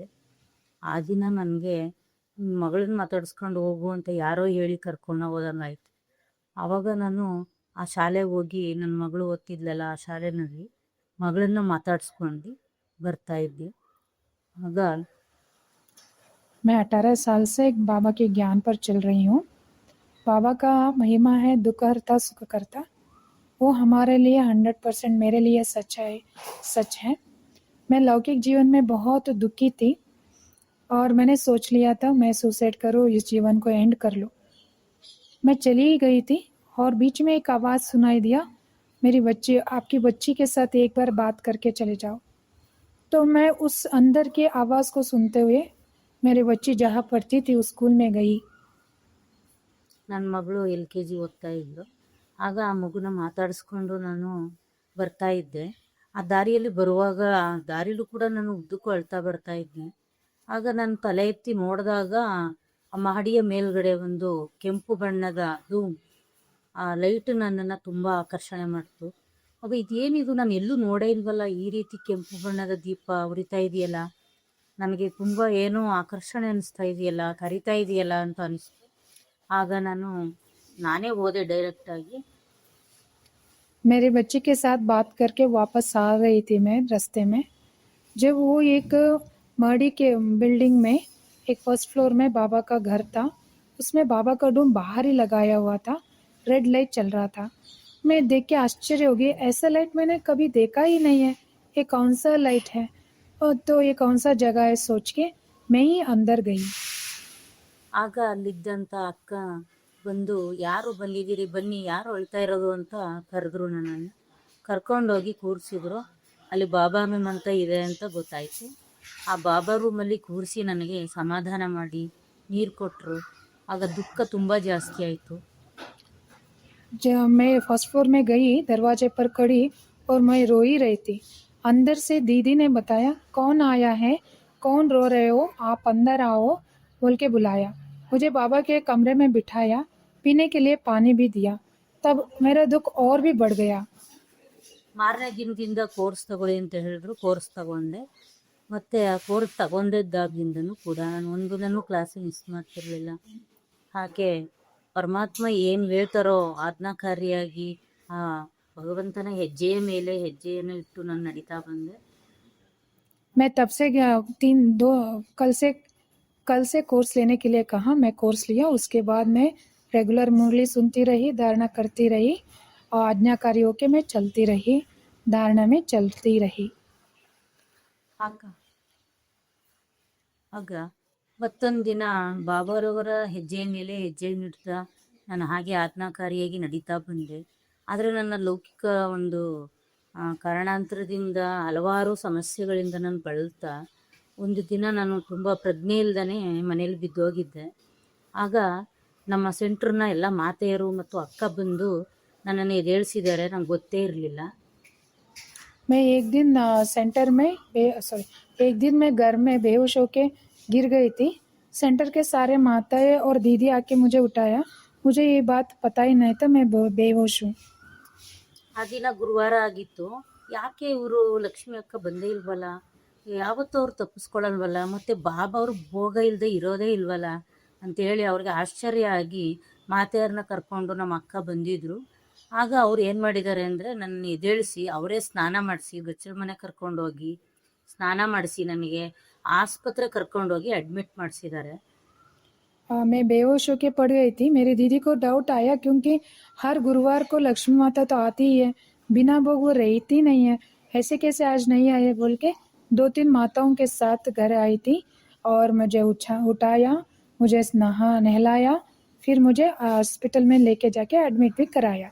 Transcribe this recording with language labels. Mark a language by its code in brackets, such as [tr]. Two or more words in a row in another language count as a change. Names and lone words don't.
[kn] ಆ ದಿನ ನನಗೆ ಮಗಳನ್ನ ಮಾತಾಡಿಸ್ಕೊಂಡು ಹೋಗು ಅಂತ ಯಾರೋ ಹೇಳಿ ಕರ್ಕೊಂಡು ಹೋದಂಗಾಯ್ತು. ಆವಾಗ ನಾನು ಆ ಶಾಲೆಗೆ ಹೋಗಿ ನನ್ನ ಮಗಳು ಓದ್ತಿದ್ಲಲ್ಲ ಆ ಶಾಲೆಯಲ್ಲಿ ಮಗಳನ್ನ ಮಾತಾಡಿಸ್ಕೊಂಡು ಬರ್ತಾ ಇದ್ದೆ. ಆಗ [hi] मैं 18 साल से बाबा के ज्ञान पर चल रही हूँ। बाबा का महिमा है दुख हरता सुख करता। वो हमारे लिए 100% मेरे लिए सच है। मैं लौकिक जीवन में बहुत दुखी थी और मैंने सोच लिया था मैं सुसाइड करूँ, इस जीवन को एंड कर लूँ। मैं चली ही गई थी और बीच में एक आवाज़ सुनाई दिया, मेरी बच्ची आपकी बच्ची के साथ एक बार बात करके चले जाओ। तो मैं उस अंदर की आवाज़ को सुनते हुए मेरी बच्ची जहाँ पढ़ती थी उस स्कूल में गई। [kn] ನನ್ನ ಮಗಳು LKG ಓದ್ತಾ ಇದ್ಲು. ಆಗ ಆ ಮಗುನ ಮಾತಾಡಿಸ್ಕೊಂಡು ನಾನು ಬರ್ತಾ ಇದ್ದೆ. ಆ ದಾರಿಯಲ್ಲಿ ಬರುವಾಗ ದಾರಿಲೂ ಕೂಡ ನಾನು ಉದ್ದಕ್ಕೂ ಅಳ್ತಾ ಬರ್ತಾ ಇದ್ದೆ. ಆಗ ನಾನು ತಲೆ ಎತ್ತಿ ನೋಡಿದಾಗ ಆ ಮಹಡಿಯ ಮೇಲ್ಗಡೆ ಒಂದು ಕೆಂಪು ಬಣ್ಣದ ಆ ಲೈಟ್ ನನ್ನನ್ನು ತುಂಬ ಆಕರ್ಷಣೆ ಮಾಡ್ತು. ಆಗ ಇದೇನಿದು, ನಾನು ಎಲ್ಲೂ ನೋಡೇ ಇಲ್ವಲ್ಲ, ಈ ರೀತಿ ಕೆಂಪು ಬಣ್ಣದ ದೀಪ ಉರಿತಾ ಇದೆಯಲ್ಲ, ನನಗೆ ತುಂಬ ಏನೋ ಆಕರ್ಷಣೆ ಅನಿಸ್ತಾ ಇದೆಯಲ್ಲ, ಕರಿತಾ ಇದೆಯಲ್ಲ ಅಂತ ಅನಿಸ್ತು. ಆಗ ನಾನೇ ಹೋದೆ ಡೈರೆಕ್ಟಾಗಿ. [hi] मेरे बच्चे के साथ बात करके वापस आ रही थी मैं रास्ते में, जब वो एक मड़ी के बिल्डिंग में एक [en] first floor [hi] में बाबा का घर था। उसमें बाबा का डूम बाहर ही लगाया हुआ था, [en] red light [hi] चल रहा था। मैं देख के आश्चर्य हो गई, ऐसा लाइट मैंने कभी देखा ही नहीं है, ये कौन सा लाइट है और तो ये कौन सा जगह है, सोच के मैं ही अंदर गई। [kn] ಆಗ ಅಲ್ಲಿದ್ದಂಥ ಅಕ್ಕ ಬಂದು, ಯಾರು ಬಂದಿದ್ದೀರಿ, ಬನ್ನಿ, ಯಾರು ಅಳ್ತಾ ಇರೋದು ಅಂತ ಕರೆದ್ರು. ನನ್ನನ್ನು ಕರ್ಕೊಂಡೋಗಿ ಕೂರಿಸಿದ್ರು. ಅಲ್ಲಿ ಬಾಬಾ ರೂಮ್ ಅಂತ ಇದೆ ಅಂತ ಗೊತ್ತಾಯಿತು. ಆ ಬಾಬಾ ರೂಮಲ್ಲಿ ಕೂರಿಸಿ ನನಗೆ ಸಮಾಧಾನ ಮಾಡಿ ನೀರು ಕೊಟ್ಟರು. ಆಗ ದುಃಖ ತುಂಬ ಜಾಸ್ತಿ ಆಯಿತು. [hi] जब मैं [en] first floor [hi] में गई, दरवाजे पर खड़ी और मैं रो ही रही थी। अंदर से दीदी ने बताया, कौन आया है, कौन रो रहे हो, आप अंदर आओ बोल के बुलाया। मुझे बाबा के कमरे में बिठाया, पीने के लिए पानी भी दिया। तब मेरा दुख और भी बढ़ गया। [kn] ಮಾರನೇ ದಿನದಿಂದ ಕೋರ್ಸ್ ತಗೊಳ್ಳಿ ಅಂತ ಹೇಳಿದ್ರು. ಕೋರ್ಸ್ ತಗೊಂಡೆ. ಮತ್ತು ಆ ಕೋರ್ಸ್ ತಗೊಂಡಿದ್ದಾಗಿಂದನೂ ಕೂಡ ನಾನು ಒಂದು ದಿನವೂ [en] class miss [kn] ಮಾಡ್ತಿರಲಿಲ್ಲ. ಹಾಗೆ ಪರಮಾತ್ಮ ಏನು ಹೇಳ್ತಾರೋ ಆಜ್ಞಾಕಾರಿಯಾಗಿ ಆ ಭಗವಂತನ ಹೆಜ್ಜೆಯ ಮೇಲೆ ಹೆಜ್ಜೆಯನ್ನು ಇಟ್ಟು ನಾನು ನಡೀತಾ ಬಂದೆ. [hi] मैं तब से कल से कोर्स लेने के लिए कहा, मैं कोर्स लिया। उसके बाद मैं रेगुलर मुरली सुनती रही, धारणा करती रही और आज्ञाकारी होके मैं चलती रही, धारणा में चलती रही। [kn] ಆಗ ಮತ್ತೊಂದು ದಿನ ಬಾಬಾರವರ ಹೆಜ್ಜೆಯ ಮೇಲೆ ಹೆಜ್ಜೆ ಇಡ್ತಾ ನಾನು ಹಾಗೆ ಆಜ್ಞಾಕಾರಿಯಾಗಿ ನಡೀತಾ ಬಂದೆ. ಆದರೆ ನನ್ನ ಲೌಕಿಕ ಒಂದು ಕಾರಣಾಂತರದಿಂದ ಹಲವಾರು ಸಮಸ್ಯೆಗಳಿಂದ ನಾನು ಬಳಲ್ತಾ ಒಂದು ದಿನ ನಾನು ತುಂಬ ಪ್ರಜ್ಞೆ ಇಲ್ದೇ ಮನೇಲಿ ಬಿದ್ದೋಗಿದ್ದೆ. ಆಗ ನಮ್ಮ ಸೆಂಟ್ರನ್ನ ಎಲ್ಲ ಮಾತೆಯರು ಮತ್ತು ಅಕ್ಕ ಬಂದು ನನ್ನನ್ನು ಎದ್ದೇಳಿಸಿದ್ದಾರೆ. ನಂಗೆ ಗೊತ್ತೇ ಇರಲಿಲ್ಲ. [hi] मैं एक दिन मैं घर में बेहोश होके गिर गई थी। सेंटर के सारे माताएं और दीदी आके मुझे उठाया। मुझे ये बात पता ही नहीं था मैं बेहोश हूँ। [kn] ಆ ದಿನ ಗುರುವಾರ ಆಗಿತ್ತು. ಯಾಕೆ ಇವರು ಲಕ್ಷ್ಮಿ ಅಕ್ಕ ಬಂದೇ ಇಲ್ವಲ್ಲ, ಯಾವತ್ತೂ ಅವ್ರು ತಪ್ಪಿಸ್ಕೊಳ್ಳಲ್ವಲ್ಲ, ಮತ್ತು ಬಾಬಾ ಅವ್ರು ಭೋಗ ಇಲ್ಲದೆ ಇರೋದೇ ಇಲ್ವಲ್ಲ ಅಂತೇಳಿ ಅವ್ರಿಗೆ ಆಶ್ಚರ್ಯ ಆಗಿ ಮಾತೆಯರನ್ನ ಕರ್ಕೊಂಡು ನಮ್ಮ ಅಕ್ಕ ಬಂದಿದ್ದರು. ಆಗ ಅವ್ರು ಏನು ಮಾಡಿದ್ದಾರೆ ಅಂದರೆ ನನ್ನ ಎದ್ದೇಳಿಸಿ ಅವರೇ ಸ್ನಾನ ಮಾಡಿಸಿ ಗಚ್ಚಲ ಮನೆ ಕರ್ಕೊಂಡೋಗಿ ಸ್ನಾನ ಮಾಡಿಸಿ ನನಗೆ ಆಸ್ಪತ್ರೆ ಕರ್ಕೊಂಡೋಗಿ ಅಡ್ಮಿಟ್ ಮಾಡಿಸಿದ್ದಾರೆ. [hi] मैं बेहोश होके पड़ गई थी। मेरी दीदी को डाउट आया क्योंकि हर गुरुवार को लक्ष्मी माता तो आती ही है, बिना भोग वो रहती नहीं है, ऐसे कैसे आज नहीं आए बोल के 2-3 माताओं के साथ घर आई थी और मुझे उठाया, मुझे नहलाया, फिर मुझे हॉस्पिटल में लेके जाके एडमिट भी कराया।